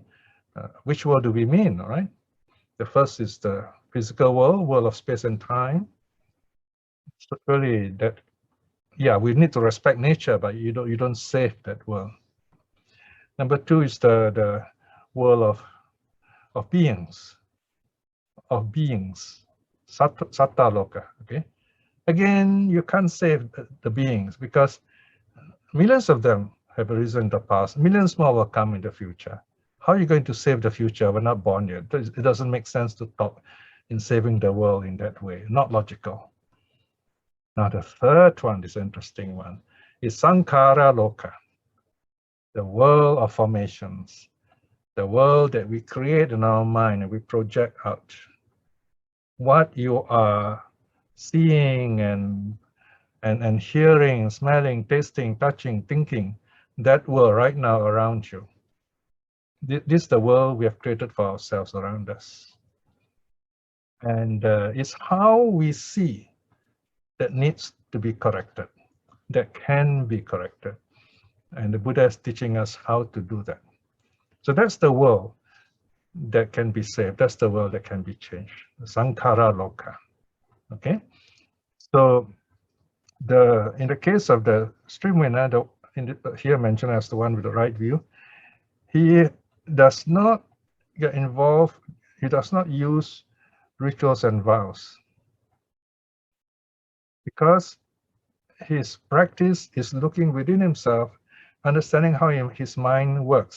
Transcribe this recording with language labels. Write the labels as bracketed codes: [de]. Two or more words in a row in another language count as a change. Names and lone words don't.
[en] Which world do we mean, all right? The first is the physical world of space and time. So really that, yeah, we need to respect nature, but you don't save that world. Number two is the world of beings, [pi] satta loka, [en] okay? Again, you can't save the beings because millions of them have arisen in the past. Millions more will come in the future. How are you going to save the future? We're not born yet. It doesn't make sense to talk in saving the world in that way. Not logical. Now the third one, this interesting one, is [pi] sankhara loka, [en] the world of formations, the world that we create in our mind and we project out. What you are seeing and hearing, smelling, tasting, touching, thinking, that world right now around you. This is the world we have created for ourselves around us. And it's how we see that needs to be corrected, that can be corrected. And the Buddha is teaching us how to do that. So that's the world that can be saved. That's the world that can be changed. [pi] Sankhara loka. [en] Okay? So in the case of the stream winner, here mentioned as the one with the right view, he does not get involved, he does not use rituals and vows because his practice is looking within himself, understanding how his mind works.